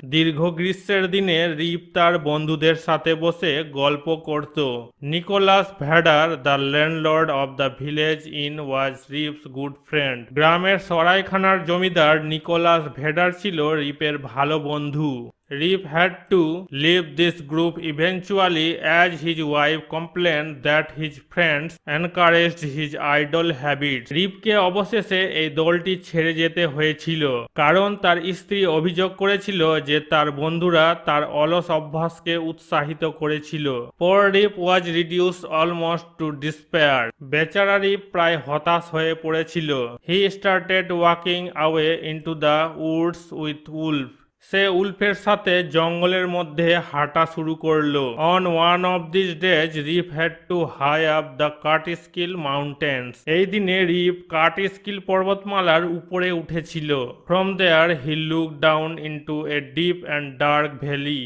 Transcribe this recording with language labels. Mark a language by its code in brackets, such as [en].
[bn] দীর্ঘ গ্রীষ্মের দিনে রিপ তার বন্ধুদের সাথে বসে গল্প করত। [en] Nicholas Vedder the landlord of the village inn was Rip's good friend. [bn] গ্রামের সরাইখানার জমিদার নিকোলাস ভেডার ছিল রিপের ভালো বন্ধু। [en] Rip had to leave this group eventually as his wife complained that his friends encouraged his idle habits. [bn] রিপকে অবশেষে এই দলটি ছেড়ে যেতে হয়েছিল কারণ তার স্ত্রী অভিযোগ করেছিল যে তার বন্ধুরা তার অলস অভ্যাসকে উৎসাহিত করেছিল। [en] Poor Rip was reduced almost to despair. [bn] বেচারা রিপ প্রায় হতাশ হয়ে পড়েছিল। [en] He started walking away into the woods with Wolf. [bn] সে উল্ফের সাথে জঙ্গলের মধ্যে হাঁটা শুরু করলো। [en] On one of this days Rip had to high up the Catskill mountains. [bn] এই দিনে রিপ কার্টিস্কিল পর্বতমালার উপরে উঠেছিল। [en] From there he look down into a deep and dark valley.